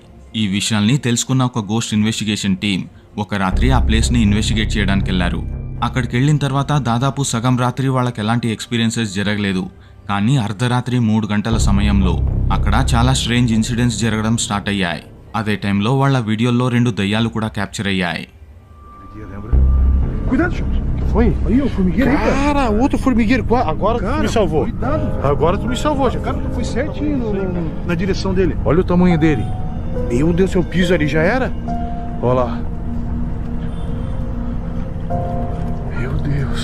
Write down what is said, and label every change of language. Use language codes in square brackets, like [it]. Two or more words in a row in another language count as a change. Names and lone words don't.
[te] ఈ విషయాల్ని తెలుసుకున్న ఒక [en] ghost investigation team [te] ఒక రాత్రి ఆ ప్లేస్ని ఇన్వెస్టిగేట్ చేయడానికి వెళ్లారు. అక్కడికి వెళ్ళిన తర్వాత దాదాపు సగం రాత్రి వాళ్ళకి ఎలాంటి ఎక్స్పీరియన్సెస్ జరగలేదు. కానీ అర్ధరాత్రి 3 గంటల సమయంలో అక్కడ చాలా [en] strange incidents [te] జరగడం స్టార్ట్ అయ్యాయి. అదే టైంలో వాళ్ళ వీడియోల్లో 2 దయ్యాలు కూడా క్యాప్చర్ అయ్యాయి. [pt] Cuidado, Charles. O que foi? Aí, o formigueiro aí, cara. Outro formigueiro. Agora tu me salvou. Cuidado. Agora tu me salvou, já. Cara, tu foi certinho na direção dele. Olha o tamanho dele. Meu Deus, se eu piso ali já era. Olha lá. Meu Deus.